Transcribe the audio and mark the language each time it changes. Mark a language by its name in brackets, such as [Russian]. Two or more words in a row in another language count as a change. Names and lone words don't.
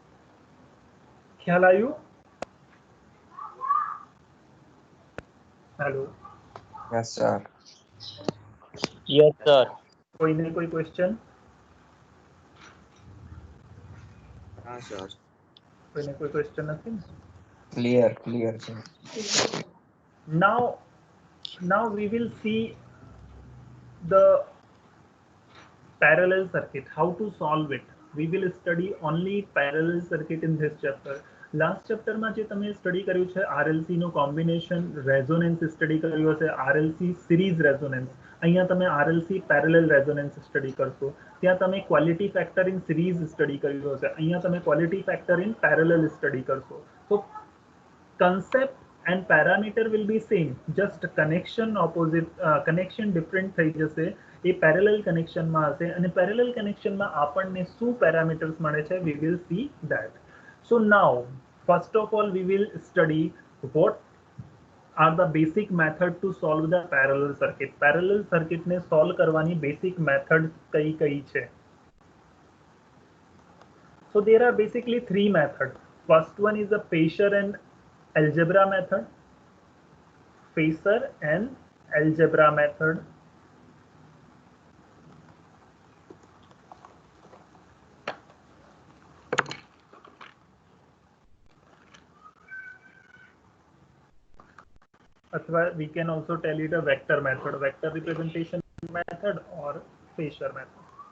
[Gujarati] ખ્યાલ આવ્યું? હેલો, [English] yes sir. Yes, sir. [Gujarati] કોઈને કોઈ ક્વેશ્ચન? હા સર. કોઈને કોઈ ક્વેશ્ચન નથી ને? ક્લિયર છે. [English] Now we will see the parallel circuit, how to solve it. We will study only parallel circuit in this chapter. Last chapter [Gujarati] માં જે તમે સ્ટડી કર્યું છે RLC નો [English] combination resonance [Gujarati] સ્ટડી કર્યું હશે, RLC [English] series resonance. [Gujarati] અહીંયા તમે RLC [English] parallel resonance [Gujarati] સ્ટડી કરશો. ત્યાં તમે [English] quality factor in series [Gujarati] સ્ટડી કર્યું હશે, અહીંયા તમે [English] quality factor in parallel [Gujarati] સ્ટડી કરશો. [English] તો concept and parameter will be same, just connection different [Gujarati] થઈ જશે. એ પેરેલલ કનેક્શનમાં હશે અને પેરેલલ કનેક્શનમાં આપણને શું પેરામીટર્સ મળે છે, [English] we will see that. So now first of all we will study what are the basic method to solve the parallel circuit. Parallel circuit [Gujarati] ને solve કરવાની [English] basic method [Gujarati] કઈ છે? [English] So there are basically three methods. First one is the Fisher and algebra method. Fisher and algebra method. अथवा we can also tell it a vector method, vector representation method or Fisher method.